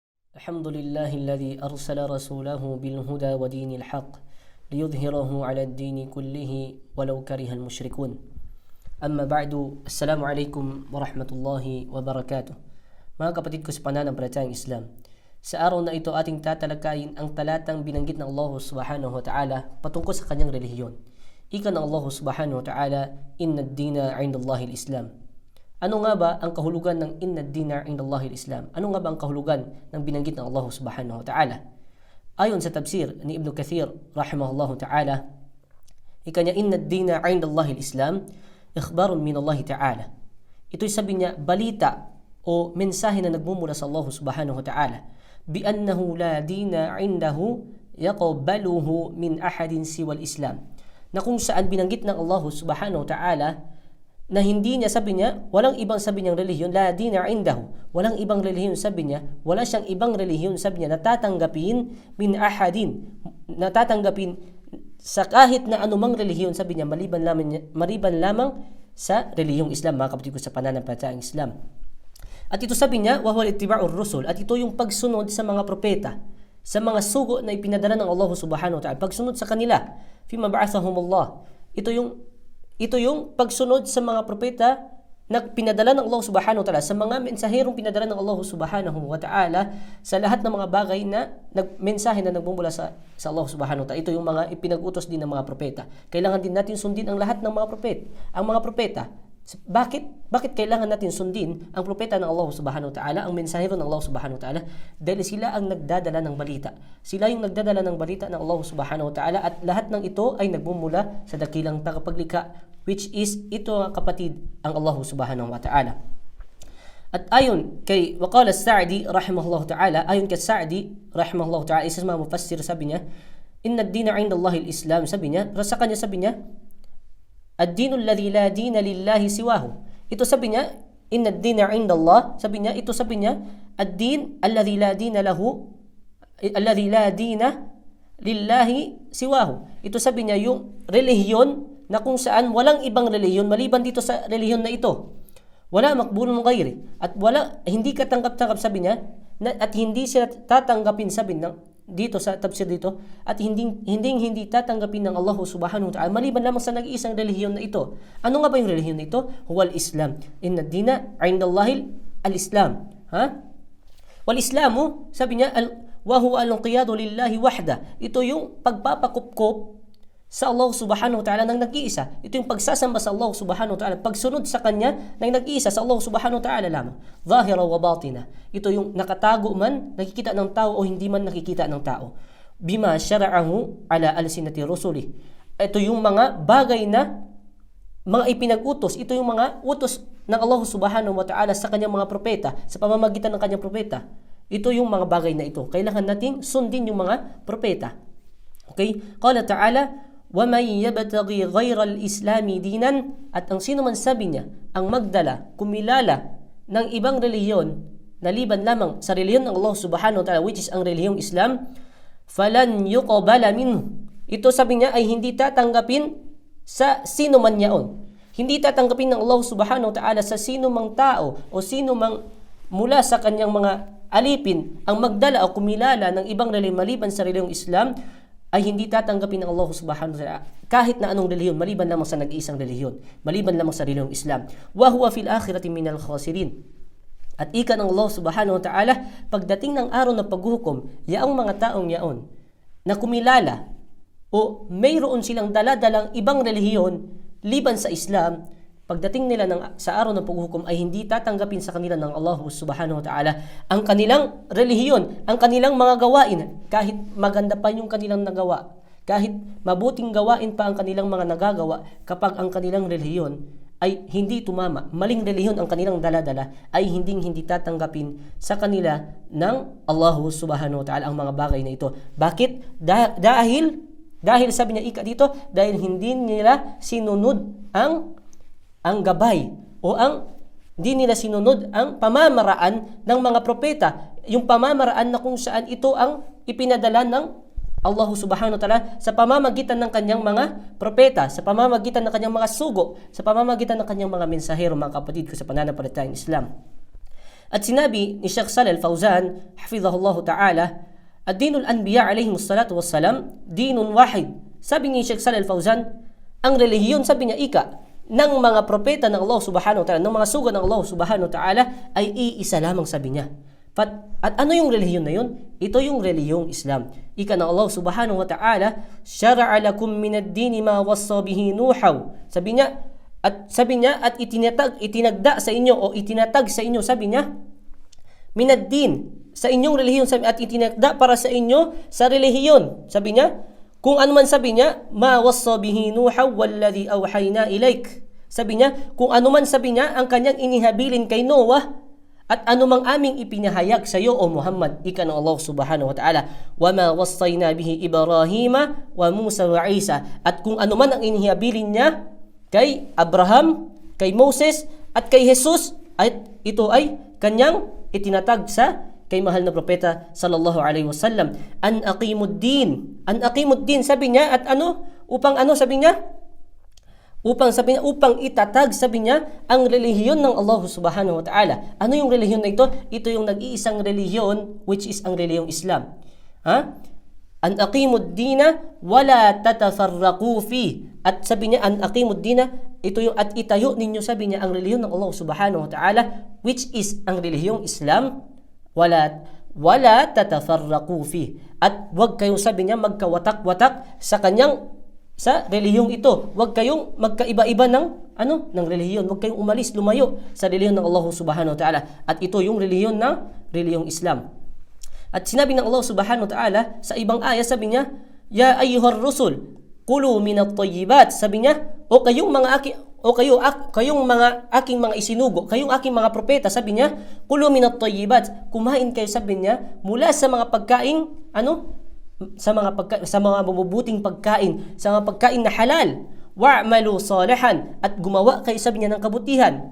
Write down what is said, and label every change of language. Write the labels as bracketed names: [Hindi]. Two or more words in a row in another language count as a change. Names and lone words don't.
[Arabic] الحمد لله الذي أرسل رسوله بالهدى ودين الحق ليظهره على الدين كله ولو كره المشركون. أما بعد, السلام عليكم ورحمة الله وبركاته. [Filipino] Mga kapatid ko sa pananampalatayang Islam, sa araw na ito ating tatalakayin ang talatang binanggit ng [Arabic] الله سبحانه وتعالى [Filipino] patungkol sa kanyang relihiyon. Ika ng [Arabic] الله سبحانه وتعالى إن الدين عند الله الإسلام. [Filipino] Ano nga ba ang kahulugan ng [Arabic] إن الدين عند الله الإسلام? [Filipino] Ano nga ba ang kahulugan ng binanggit ng [Arabic] الله سبحانه وتعالى? [Filipino] Ayon sa tafsir ni Ibn Kathir [Arabic] رحمه الله تعالى, [Filipino] ika niya, [Arabic] إن الدين عند الله الإسلام إخبار من الله تعالى. [Filipino] Ito'y sabi niya, balita o mensahe na nagmumula sa [Arabic] الله سبحانه وتعالى, بأنه لا دين عنده يقبله من أحد سوى الإسلام. [Filipino] Na kung saan binanggit ng [Arabic] الله سبحانه وتعالى [Filipino] na hindi niya, sabi niya, walang ibang sabi niyang relihiyon, [Arabic] لا دين عنده, [Filipino] walang ibang relihiyon, sabi niya, wala siyang ibang relihiyon, sabi niya, natatanggapin [Arabic] من أحد, [Filipino] natatanggapin sa kahit na anumang relihiyon, sabi niya, maliban lamang sa relihiyong Islam, mga kapatid ko sa pananampalatayang Islam. At ito sabi niya, [Arabic] وهو اتباع الرسل, [Filipino] at ito yung pagsunod sa mga propeta, sa mga sugo na ipinadala ng [Arabic] الله سبحانه وتعالى, [Filipino] pagsunod sa kanila, [Arabic] فيما بعثهم الله. [Filipino] Ito yung pagsunod sa mga propeta na pinadala ng [Arabic] الله سبحانه وتعالى, [Filipino] sa mga mensaherong pinadala ng [Arabic] الله سبحانه وتعالى, [Filipino] sa lahat ng mga bagay na mensahe na nagbumula sa [Arabic] الله سبحانه وتعالى. [Filipino] Ito yung mga ipinag-utos din ng mga propeta. Kailangan din natin sundin ang lahat ng mga propeta. Ang mga propeta, bakit kailangan natin sundin ang propeta ng [Arabic] الله سبحانه وتعالى, [Filipino] ang mensahero ng [Arabic] الله سبحانه وتعالى? [Filipino] Dahil sila ang nagdadala ng balita. Sila yung nagdadala ng balita ng [Arabic] الله سبحانه وتعالى, [Filipino] at lahat ng ito ay nagbumula sa dakilang tagapaglikha, [English] which is [Filipino] ito nga kapatid, ang [Arabic] الله سبحانه وتعالى. [Filipino] At ayon kay waqala Sa'di [Arabic] رحمه الله تعالى, [Filipino] ayon kay Sa'di [Arabic] رحمه الله تعالى, [Filipino] isa sa mga mufassir, sabi niya, [Arabic] إن الدين عند الله الإسلام, [Filipino] sabi niya, sa kanya sabi niya, [Arabic] الدين الذي لا دين لله سواه. [Filipino] Ito sabi niya, [Arabic] إن الدين عند الله, [Filipino] sabi niya, ito sabi niya, [Arabic] الدين الذي لا دين له الذي لا دين لله سواه. [Filipino] Ito sabi niya, yung relihiyon na kung saan walang ibang relihiyon maliban dito sa relihiyon na ito. [Arabic] ولا مقبول غيره, [Filipino] at wala, hindi katanggap-tanggap, sabi niya, at hindi sila tatanggapin, sabi ng dito sa tafsir dito, at hindi tatanggapin ng [Arabic] الله سبحانه وتعالى [Filipino] maliban lamang sa nag-iisang relihiyon na ito. Ano nga ba yung relihiyon na ito? [Arabic] هو الإسلام. إن الدين عند الله الإسلام. والإسلام, [Filipino] sabi niya, [Arabic] وهو الانقياد لله وحده. [Filipino] Ito yung pagpapakupkop sa [Arabic] الله سبحانه وتعالى [Filipino] ng nag-iisa. Ito yung pagsasamba sa [Arabic] الله سبحانه وتعالى, [Filipino] pagsunod sa kanya ng nag-iisa, sa [Arabic] الله سبحانه وتعالى [Filipino] lamang. [Arabic] ظاهرا وباطنا. [Filipino] Ito yung nakatago man, nakikita ng tao, o hindi man nakikita ng tao. [Arabic] بما شرعه على ألسنة رسله. [Filipino] Ito yung mga bagay na mga ipinag-utos. Ito yung mga utos ng [Arabic] الله سبحانه وتعالى [Filipino] sa kanyang mga propeta, sa pamamagitan ng kanyang propeta. Ito yung mga bagay na ito. Kailangan nating sundin yung mga propeta. [Arabic] Okay? قال تعالى, وَمَنْ يَبْتَغِي غَيْرَ الْإِسْلَامِ دِينًا, [Filipino] at ang sino man, sabi niya, ang magdala, kumilala ng ibang relihiyon na liban lamang sa relihiyon ng [Arabic] الله سبحانه وتعالى, [English] which is [Filipino] ang relihiyong Islam, [Arabic] فَلَنْ يُقْبَلَ مِنْهُ. [Filipino] Ito, sabi niya, ay hindi tatanggapin sa sino man yaon. Hindi tatanggapin ng [Arabic] الله سبحانه وتعالى [Filipino] sa sino mang tao o sino mang mula sa kanyang mga alipin ang magdala o kumilala ng ibang relihiyon maliban sa relihiyong Islam, ay hindi tatanggapin ng [Arabic] الله سبحانه وتعالى [Filipino] kahit na anong relihiyon maliban lamang sa nag-iisang relihiyon, maliban lamang sa relihiyong Islam. [Arabic] وهو في الآخرة من الخاسرين. [Filipino] At ika ng [Arabic] الله سبحانه وتعالى, [Filipino] pagdating ng araw ng paghuhukom, yaong mga taong yaon na kumilala o mayroon silang daladalang ibang relihiyon liban sa Islam, pagdating nila sa araw ng paghuhukom ay hindi tatanggapin sa kanila ng [Arabic] الله سبحانه وتعالى [Filipino] ang kanilang relihiyon, ang kanilang mga gawain, kahit maganda pa yung kanilang nagawa, kahit mabuting gawain pa ang kanilang mga nagagawa, kapag ang kanilang relihiyon ay hindi tumama, maling relihiyon ang kanilang daladala, ay hindi tatanggapin sa kanila ng [Arabic] الله سبحانه وتعالى [Filipino] ang mga bagay na ito. Bakit? Dahil sabi niya ika dito, dahil hindi nila sinunod ang gabay o di nila sinunod ang pamamaraan ng mga propeta, yung pamamaraan na kung saan ito ang ipinadala ng [Arabic] الله سبحانه وتعالى [Filipino] sa pamamagitan ng kanyang mga propeta, sa pamamagitan ng kanyang mga sugo, sa pamamagitan ng kanyang mga mensahero, mga kapatid ko sa pananampalatayang Islam. At sinabi ni [Arabic] Sheikh Shalih Al-Fawzan, حفظه الله تعالى دين الأنبياء عليهم الصلاة والسلام دين واحد. [Filipino] Sabi ni Sheikh Shalih Al-Fawzan, ang relihiyon, sabi niya, ng mga propeta ng [Arabic] الله سبحانه وتعالى, [Filipino] ng mga sugod ng [Arabic] الله سبحانه وتعالى, [Filipino] ay iisa lamang, sabi niya. At ano yung relihiyon na yun? Ito yung relihiyong Islam. Ika ng [Arabic] الله سبحانه وتعالى شرع لكم من الدين ما وصى به نوحا. [Filipino] Sabi niya, at itinagda sa inyo o itinatag sa inyo, sabi niya, [Arabic] من الدين, [Filipino] sa inyong relihiyon, at itinagda para sa inyo sa relihiyon. Sabi niya, kung ano man, sabi niya, [Arabic] ما وصى به نوحا والذي أوحينا إليك. [Filipino] Sabi niya, kung ano man, sabi niya, ang kanyang inihabilin kay Noah, at anumang aming ipinahayag sa iyo, O Muhammad, ika ng [Arabic] الله سبحانه وتعالى, [Filipino] وَمَا وَصَّيْنَا بِهِ إِبْرَاهِيمَ وَمُوسَى وَعِيسَى. At kung anuman ang inihabilin niya kay Abraham, kay Moses, at kay Jesus, at ito ay kanyang itinatag sa kay mahal na propeta [Arabic] صلى الله عليه وسلم. أن أقيموا الدين, [Filipino] sabi niya, at upang sabi niya, upang itatag, sabi niya, ang relihiyon ng [Arabic] الله سبحانه وتعالى. [Filipino] Ano yung relihiyon na ito? Ito yung nag-iisang relihiyon, [English] which is [Filipino] ang relihiyong Islam. [Arabic] أن أقيموا الدين ولا تتفرقوا فيه. [Filipino] At sabi niya, [Arabic] أن أقيموا الدين, [Filipino] ito yung at itayo ninyo, sabi niya, ang relihiyon ng [Arabic] الله سبحانه وتعالى, [English] which is [Filipino] ang relihiyong Islam, [Arabic] ولا تتفرقوا فيه. [Filipino] At wag kayong, sabi niya, magkawatak-watak sa relihiyong ito. Huwag kayong magkaiba-iba ng relihiyon. Huwag kayong lumayo sa relihiyon ng [Arabic] الله سبحانه وتعالى. [Filipino] At ito yung relihiyong Islam. At sinabi ng [Arabic] الله سبحانه وتعالى [Filipino] sa ibang ayah, sabi niya, [Arabic] يا أيها الرسل كلوا من الطيبات. [Filipino] Sabi niya, kayong mga aking mga isinugo, kayong aking mga propeta, sabi niya, [Arabic] كلوا من الطيبات. [Filipino] Kumain kayo, sabi niya, mula sa mga pagkain, sa mga mabubuting pagkain, sa mga pagkain na halal. [Arabic] واعملوا صالحا, [Filipino] at gumawa kayo, sabi niya, ng kabutihan.